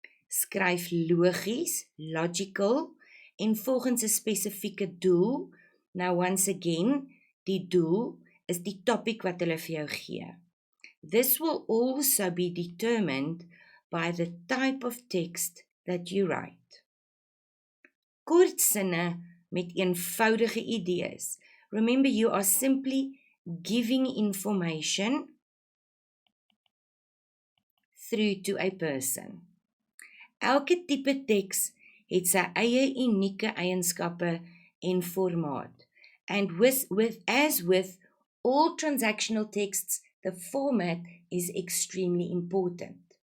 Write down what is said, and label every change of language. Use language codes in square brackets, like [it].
[af] Skryf logies, logical, en volgens 'n spesifieke doel. [en] Now once again, [af] die doel is die topic wat hulle vir jou gee. [en] This will also be determined by the type of text that you write. [af] Kort sinne met eenvoudige idees. [en] Remember, you are simply giving information through to a person. [af] Elke tipe teks het sy eie unieke eienskappe en formaat. [en] And as with all transactional texts, the format is extremely important.